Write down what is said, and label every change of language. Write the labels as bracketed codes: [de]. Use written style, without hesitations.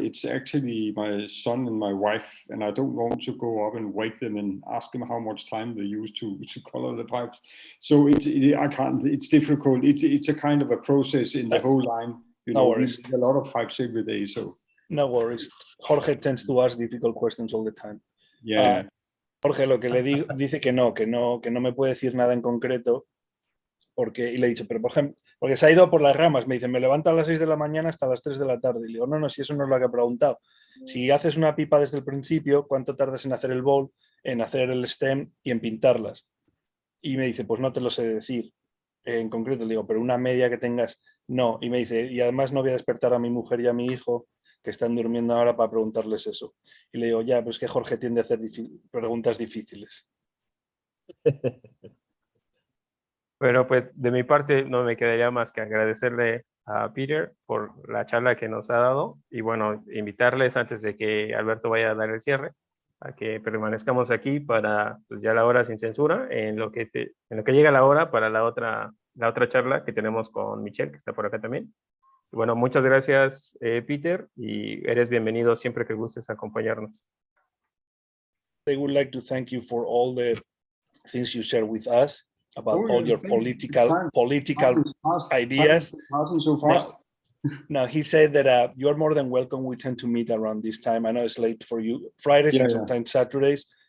[en] It's actually my son and my wife, and I don't want to go up and wake them and ask them how much time they use to color the pipes. So I can't. It's difficult. It's a kind of a process in the whole line. No worries. We a lot of pipes every day, so. No worries. Jorge tends to ask difficult questions all the time. Yeah. [es] Jorge, lo que le dice que no me puede decir nada en concreto, y le he dicho, pero por ejemplo, porque se ha ido por las ramas, me dice, me levanto a las 6 de la mañana hasta las 3 de la tarde. Y le digo, no, si eso no es lo que ha preguntado. Si haces una pipa desde el principio, ¿cuánto tardas en hacer el bowl, en hacer el stem y en pintarlas? Y me dice, pues no te lo sé decir en concreto. Le digo, pero una media que tengas, no. Y me dice, y además no voy a despertar a mi mujer y a mi hijo, que están durmiendo ahora, para preguntarles eso. Y le digo, ya, pues que Jorge tiende a hacer preguntas difíciles. Pero pues de mi parte no me quedaría más que agradecerle a Peter por la charla que nos ha dado y bueno, invitarles antes de que Alberto vaya a dar el cierre a que permanezcamos aquí para pues, ya la hora sin censura, en lo que llega la hora para la otra charla que tenemos con Michelle, que está por acá también. Y bueno, muchas gracias Peter, y eres bienvenido siempre que gustes acompañarnos. [en] I would like to thank you for all the things you share with us about all your political ideas. So fast. No, he said that you are more than welcome. We tend to meet around this time. I know it's late for you, Fridays and sometimes Saturdays.